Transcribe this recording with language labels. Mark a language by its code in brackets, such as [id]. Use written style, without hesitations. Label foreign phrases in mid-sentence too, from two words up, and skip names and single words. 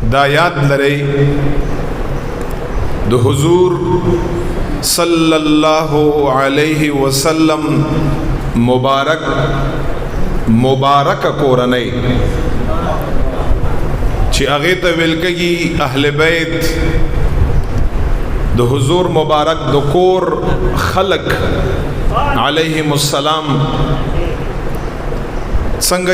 [ps] دا یاد لرئ د حضور [ar] صلی اللہ علیہ وسلم [ps] مبارک کورنۍ چې هغه ته ویل کېږي [ar] اهل بیت [ps] د حضور مبارک د کور خلق [ar] علیهم السلام [ps] څنګه